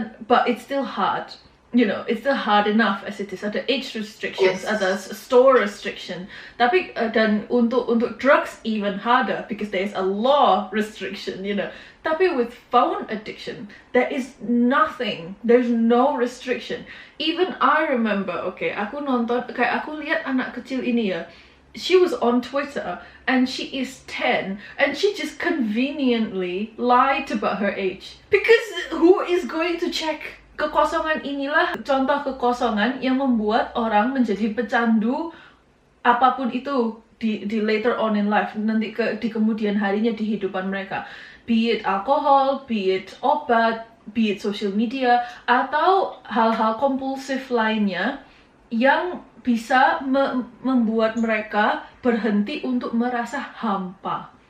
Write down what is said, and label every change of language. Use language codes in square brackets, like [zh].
[en] But it's still hard, you know, it's still hard enough as it is. Ada age restrictions, ada store restriction. [id] Tapi dan untuk [en] drugs even harder because there is a law restriction, you know. Tapi with phone addiction, there is nothing, there's no restriction. Even I remember, okay, [id] aku nonton, kayak aku lihat anak kecil ini ya. [en] She was on Twitter and she is 10 and she just conveniently lied about her age because who is going to check? [id] Kekosongan inilah contoh kekosongan yang membuat orang menjadi pecandu apapun itu di [en] later on in life, [id] nanti di kemudian harinya di kehidupan mereka, [en] be it alkohol, be it obat, be it social media, [id] atau hal-hal kompulsif lainnya yang bisa membuat mereka berhenti untuk merasa hampa.